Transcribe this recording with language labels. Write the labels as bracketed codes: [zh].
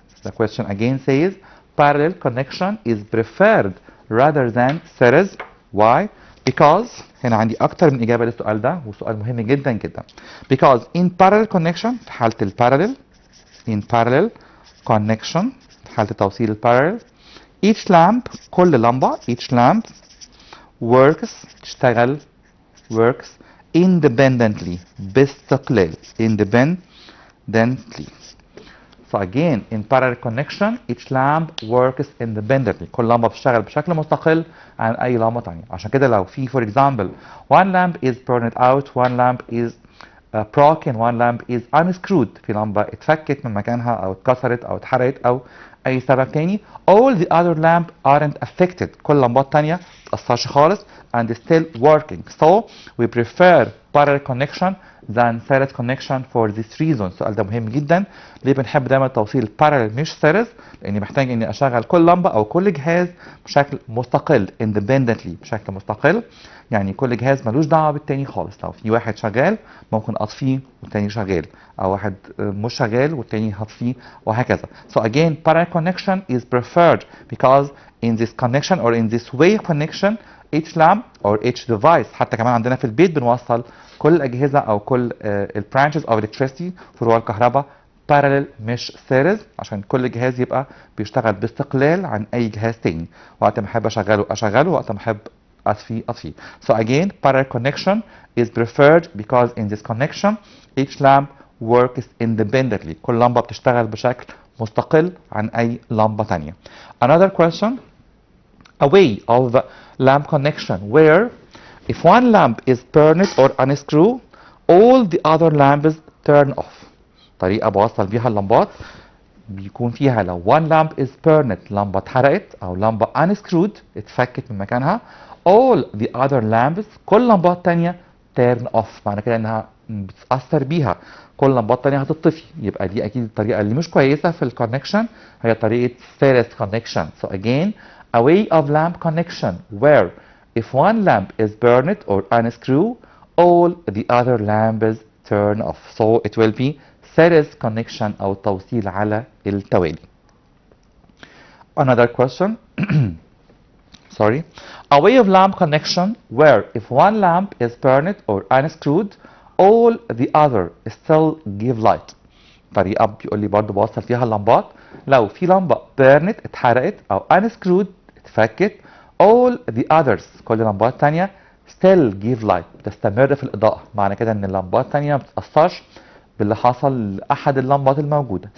[en] The question again says parallel connection is preferred rather than series. Why? [ar] Because هنا عندي أكتر من إجابة للسؤال ده وسؤال مهم جدا جدا. [en] Because in parallel connection [ar] في حالة البارallel [en] in parallel connection [ar] في حالة توصيل البارallel [en] each lamp [ar] كل لمبة [en] each lamp [ar] تشتغل [en] works independently [ar] باستقلال [en] independently. So again in parallel connection each lamp works independently. [ar] كل لمبة بتشتغل بشكل مستقل عن أي لمبة تانية. عشان كده لو في [en] for example one lamp is burned out, one lamp is broken, one lamp is unscrewed. [ar] في لمبة اتفكت من مكانها أو اتكسرت أو اتحرقت أو أي سبب تاني. [en] All the other lamp aren't affected. [ar] كل لمبات تانية متأثرش خالص [en] and still working. So we prefer parallel connection than series connection for this reason. [ar] السؤال ده مهم جدا. ليه بنحب دايما توصيل parallel مش series؟ لأني محتاج إني أشغل كل لمبة أو كل جهاز بشكل مستقل independently بشكل مستقل. يعني كل جهاز ملوش دعوة بالتاني خالص. لو في واحد شغال ممكن أطفيه والتاني شغال، أو واحد مش شغال والتاني هطفيه وهكذا. [en] So again parallel connection is preferred because in this connection or in this way of connection each lamp or each device [ar] حتى كمان عندنا في البيت بنوصل كل الأجهزة أو كل ال [en] branches of electricity [ar] فروع الكهرباء [en] parallel [ar] مش series عشان كل جهاز يبقى بيشتغل باستقلال عن أي جهاز تاني. وقت ما أحب أشغله وقت ما أحب أطفيه. [en] So again parallel connection is preferred because in this connection each lamp works independently. [ar] كل لمبة بتشتغل بشكل مستقل عن أي لمبة تانية. [en] Another question. A way of lamp connection where if one lamp is burned or unscrewed all the other lamps turn off. [ar] طريقة بوصل بيها اللمبات بيكون فيها لو [en] one lamp is burned [ar] لمبة اتحرقت أو لمبة unscrewed اتفكت من مكانها [en] all the other lamps [ar] كل لمبات تانية [en] turn off. [ar] معنى كده إنها بتتأثر بيها كل لمبات تانية هتطفي. يبقى دي أكيد الطريقة اللي مش كويسة في الكونكشن هي طريقة series connection. [en] So again a way of lamp connection where if one lamp is burned or unscrewed all the other lamps turn off. So it will be series connection [ar] أو توصيل على التوالي. [en] Another question. Sorry. A way of lamp connection where if one lamp is burned or unscrewed all the other still give light. [ar] طريقة بيقول لي برضه بوصل فيها اللمبات لو في لمبة burned اتحرقت أو unscrewed اتفكت [en] all the others [ar] كل اللمبات التانية [en] still give light [ar] بتستمر في الإضاءة. معنى كده إن اللمبات التانية ما بتتأثرش باللي حصل لأحد اللمبات الموجودة.